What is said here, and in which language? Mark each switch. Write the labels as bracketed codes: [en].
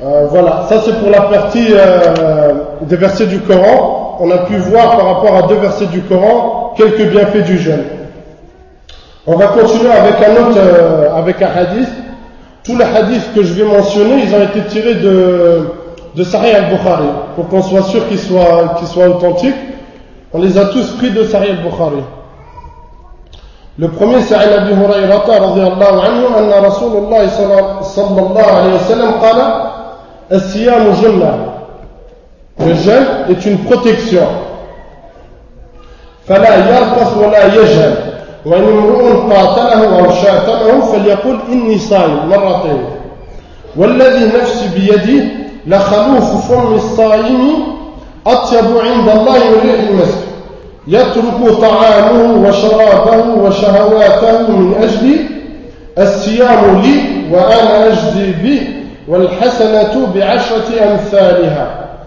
[fr] Voilà, ça c'est pour la partie des versets du Coran, on a pu voir par rapport à 2 versets du Coran quelques bienfaits du jeûne. On va continuer avec avec un hadith. Tous les hadiths que je vais mentionner, ils ont été tirés de Sahih al-Bukhari, pour qu'on soit sûr qu'ils soient authentiques. On les a tous pris de Sahih al-Bukhari. Le premier, c'est [ar] عن أبي هريرة رضي الله عنه أن رسول الله صلى الله عليه وسلم قال الصيام جنة. [fr] Le jeûne est une protection. [ar] فلا يرفث ولا يجهل وإن امرؤ قاتله أو شاتمه فليقل إني صائم مرتين والذي نفسي بيده لخلوف فم الصائم أطيب عند الله من ريح المسك يترك طعامه وشرابه وشهواته من أجل الصيام لي وأنا أجزي به والحسنة بعشرة أمثالها.